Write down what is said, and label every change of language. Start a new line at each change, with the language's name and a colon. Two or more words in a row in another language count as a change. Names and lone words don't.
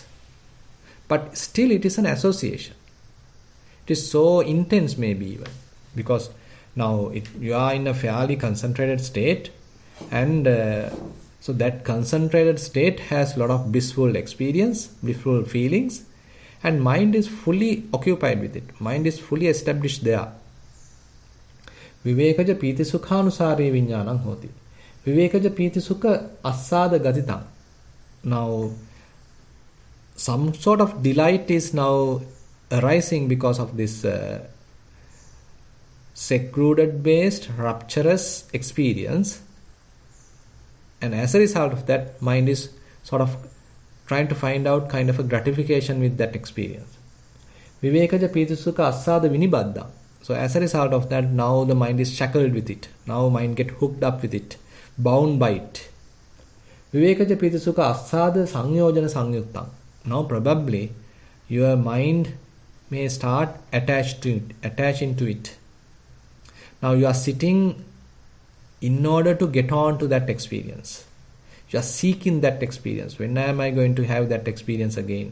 English: But still it is an association. It is so intense maybe even. Because now you are in a fairly concentrated state, and so that concentrated state has a lot of blissful experience, blissful feelings, and mind is fully occupied with it. Mind is fully established there.
Pali: Vivekaja piti sukhanusari viññānaṁ hoti. Vivekaja piti sukha assāda gatitam.
English: Now, some sort of delight is now arising because of this secluded based, rapturous experience. And as a result of that, mind is sort of trying to find out kind of a gratification with that experience.
Pali: Vivekaja piti sukha assāda vinibaddhaṁ.
English: So as a result of that, now the mind is shackled with it. Now mind get hooked up with it, bound by it.
Pali: Vivekaja piti sukha assāda saññojana saññuttam.
English: Now probably your mind may start attaching to it. Now you are sitting in order to get on to that experience. You are seeking that experience. When am I going to have that experience again?